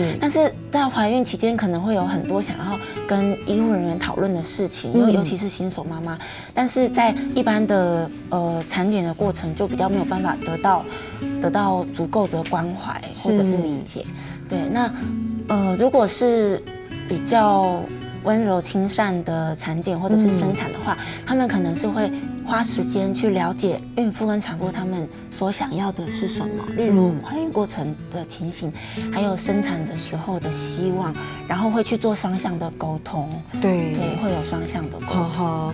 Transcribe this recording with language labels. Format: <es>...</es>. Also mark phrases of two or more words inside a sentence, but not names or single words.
<zh>但是在懷孕期間可能會有很多想要跟醫護人員討論的事情，尤其是新手媽媽，但是在一般的產檢的過程就比較沒有辦法得到足夠的關懷或者是理解。對，那如果是比較溫柔親善的產檢或者是生產的話，他們可能是會花时间去了解孕妇跟产妇她们所想要的是什么，例如怀孕过程的情形，还有生产的时候的希望，然后会去做双向的沟通。对，会有双向的沟通。</zh>